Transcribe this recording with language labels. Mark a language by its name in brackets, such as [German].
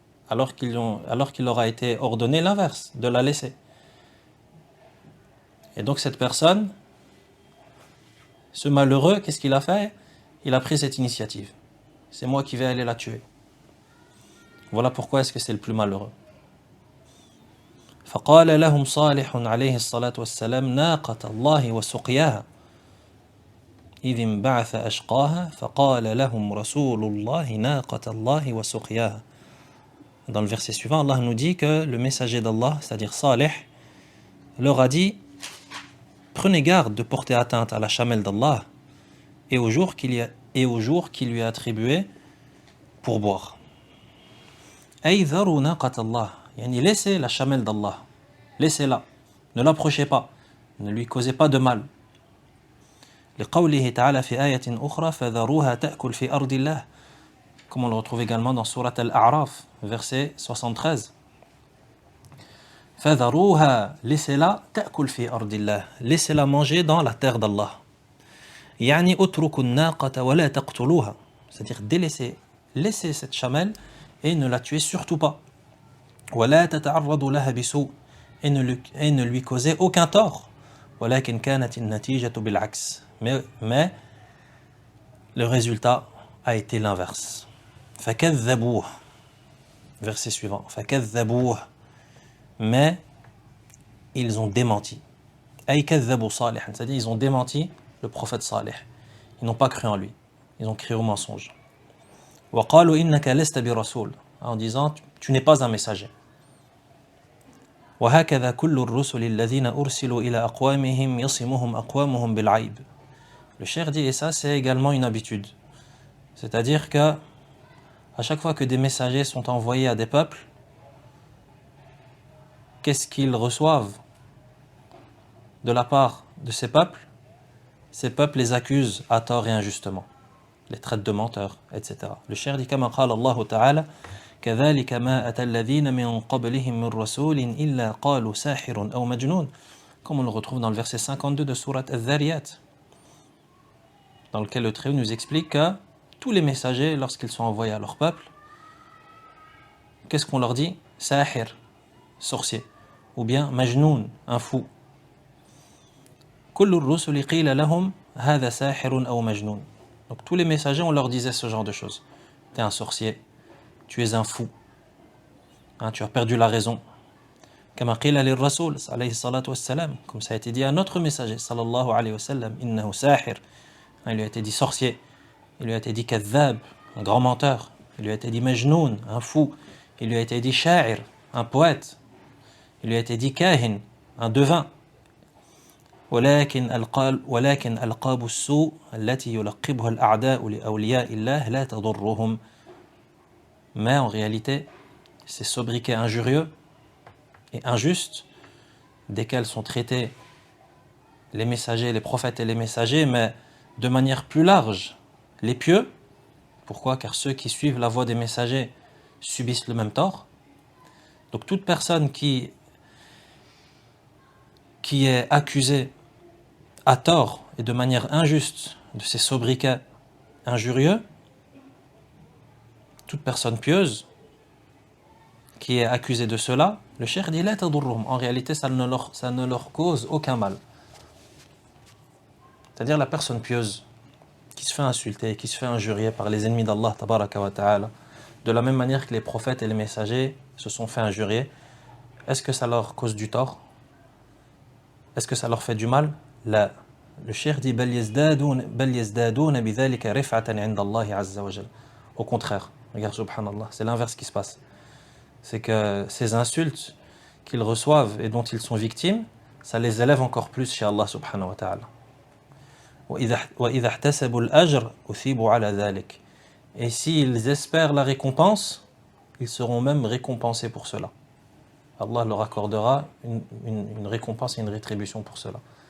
[French] Alors qu'il leur a été ordonné l'inverse, de la laisser. Et donc cette personne, ce malheureux, qu'est-ce qu'il a fait? Il a pris cette initiative. C'est moi qui vais aller la tuer. Voilà pourquoi est-ce que c'est le plus malheureux. [Arabic] فقال لهم صالح عليه الصلاة والسلام ناقة الله وسقياها إذ انبعث أشقاها فقال لهم رسول الله ناقة الله وسقياها. [French] Dans le verset suivant, Allah nous dit que le messager d'Allah, c'est-à-dire Salih, leur a dit prenez garde de porter atteinte à la chamelle d'Allah et au jour qu'il lui a attribué pour boire. [Arabic] Ay dharu naqat Allah, [French] yani laissez la chamelle d'Allah, laissez-la, ne l'approchez pas, ne lui causez pas de mal. [Arabic] لقوله تعالى في آية أخرى فذروها تأكل في أرض الله, [French] comme on le retrouve également dans Surat Al-A'raf, verset 73. [Arabic] فذروها, [French] laissez-la [Arabic] تأكل في أرض الله, [French] laissez-la manger dans la terre d'Allah. [Arabic] يعني اتركوا الناقة ولا تقتلوها, [French] c'est-à-dire laissez cette chamelle et ne la tuez surtout pas. [Arabic] ولا تتعرضوا لها بسوء, [French] et ne lui causez aucun tort. [Arabic] ولكن كانت النتيجة بالعكس, [French] mais le résultat a été l'inverse. [Arabic] فكذبوه, [French] verset suivant, فكذبوه, mais ils ont démenti. [Arabic] أي كذبوا صالحا, [French] c'est-à-dire ils ont démenti le prophète Salih. Ils n'ont pas cru en lui, ils ont crié au mensonge. [Arabic] وقالوا إنك لست برسول, [French] en disant tu n'es pas un messager. [Arabic] وهكذا كل الرسل الذين أرسلوا إلى أقوامهم يصمهم أقوامهم بالعيب. [French] Le cheikh dit, et ça c'est également une habitude, c'est-à-dire que à chaque fois que des messagers sont envoyés à des peuples, qu'est-ce qu'ils reçoivent de la part de ces peuples? Ces peuples les accusent à tort et injustement, les traitent de menteurs, etc. Le cheikh dit [Arabic] كما قال الله تعالى كذلك ما أتى الذين من قبلهم من رسول إلا قالوا ساحر أو مجنون, [French] comme on le retrouve dans le verset 52 de Surat Al-Dhariyat, dans lequel le Très-Haut nous explique que tous les messagers, lorsqu'ils sont envoyés à leur peuple, qu'est-ce qu'on leur dit? Sahir, sorcier, ou bien majnoun, un fou. [Arabic] كل الرسل قيل لهم هذا ساحر أو مجنون. [French] Donc tous les messagers, on leur disait ce genre de choses. Tu es un sorcier, tu es un fou, hein, tu as perdu la raison. [Arabic] كما قيل للرسول عليه الصلاة والسلام, [French] comme ça a été dit à notre messager sallallahu alayhi wa sallam, [Arabic] إنه ساحر. [French] Il lui a été dit sorcier, il lui a été dit kadhab, un grand menteur, il lui a été dit majnoun, un fou, il lui a été dit sha'ir, un poète, il lui a été dit kahin, un devin. [Arabic] ولكن ألقاب السوء التي يلقبها الأعداء لأولياء الله لا تضرهم. [French] Mais en réalité, ces sobriquets injurieux et injustes, desquels sont traités les messagers, les prophètes et les messagers, mais de manière plus large, les pieux. Pourquoi? Car ceux qui suivent la voie des messagers subissent le même tort. Donc toute personne qui est accusée à tort et de manière injuste de ces sobriquets injurieux, toute personne pieuse qui est accusée de cela, le cheikh dit [Arabic] la tadurruhum, [French] en réalité ça ne leur cause aucun mal. C'est-à-dire la personne pieuse qui se fait insulter, qui se fait injurier par les ennemis d'Allah tabaraka wa ta'ala, de la même manière que les prophètes et les messagers se sont fait injurier, est-ce que ça leur cause du tort? Est-ce que ça leur fait du mal? [Arabic] La. [French] Le cheikh dit [Arabic] بل يزدادون بذلك رفعة عند الله عز وجل. [French] Au contraire, regarde subhanallah, c'est l'inverse qui se passe. C'est que ces insultes qu'ils reçoivent et dont ils sont victimes, ça les élève encore plus chez Allah subhanahu wa ta'ala. [Arabic] وإذا احتسبوا الأجر أثيبوا على ذلك. [French] Et s'ils espèrent la récompense, ils seront même récompensés pour cela. Allah leur accordera une récompense et une rétribution pour cela.